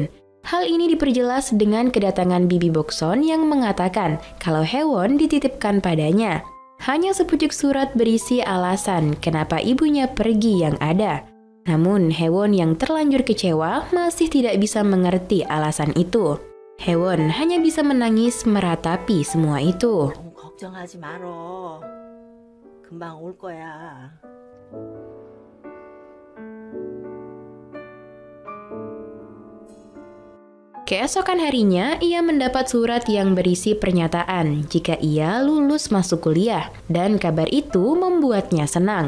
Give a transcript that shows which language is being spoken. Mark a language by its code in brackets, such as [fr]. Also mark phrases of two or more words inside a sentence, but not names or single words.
[id] Hal ini diperjelas dengan kedatangan Bibi Bokson yang mengatakan kalau Haewon dititipkan padanya. Hanya sepucuk surat berisi alasan kenapa ibunya pergi yang ada. Namun Haewon yang terlanjur kecewa masih tidak bisa mengerti alasan itu. Haewon hanya bisa menangis meratapi semua itu. [ko] 너무 걱정하지 말어. 금방 올 거야. [id] Keesokan harinya, ia mendapat surat yang berisi pernyataan jika ia lulus masuk kuliah, dan kabar itu membuatnya senang.